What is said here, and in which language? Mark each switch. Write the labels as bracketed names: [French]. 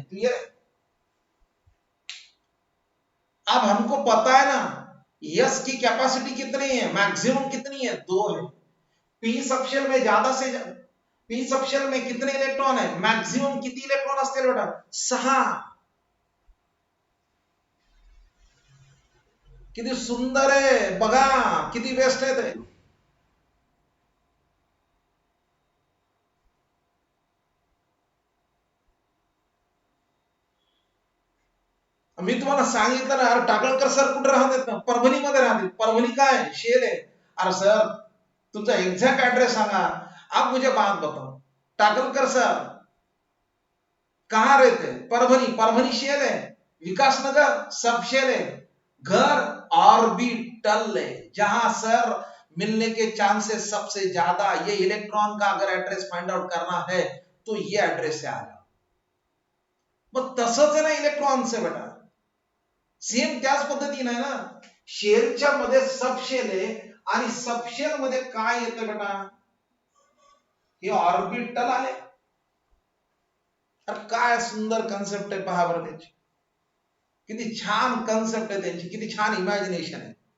[Hindi] Clear है, अब हमको पता है ना यस की कैपेसिटी कितनी है, मैक्सिमम कितनी है, 2 है। पी सबशेल में ज्यादा से पी सबशेल में कितने इलेक्ट्रॉन है, [Marathi] मैक्सिमम किती इलेक्ट्रॉन असतील बेटा, [Hindi] 6। [Marathi] किती सुंदर आहे बघा, किती बेस्ट आहे ते। मी तुम्हाला सांगितलं ना, अरे टाकळकर सर कुठे राहतात ना, परभणीमध्ये राहतात। परभणी काय शेल आहे, अरे सर तुमचा एग्जैक्ट एड्रेस सांगा, [Hindi] आप मुझे बात बताओ, टाकलकर सर कहां रहते, परभणी, परभणी शेल है, विकासनगर सब शेल है, घर ऑर्बिटल है, जहां सर मिलने के चांसेस सबसे ज्यादा, ये इलेक्ट्रॉन का अगर एड्रेस फाइंड आउट करना है तो ये एड्रेस से आएगा. [Marathi] मग तसंच आहे ना इलेक्ट्रॉनचे बेटा, सेम त्याच पद्धतीने आहे ना. शेलच्या मध्ये सबशेल आहे आणि सबशेल मध्ये काय येतं बेटा, हे ऑर्बिटल आले. काय सुंदर कन्सेप्ट आहे पहा बरं त्याची, किती छान कन्सेप्ट आहे त्यांची, किती छान इमॅजिनेशन आहे.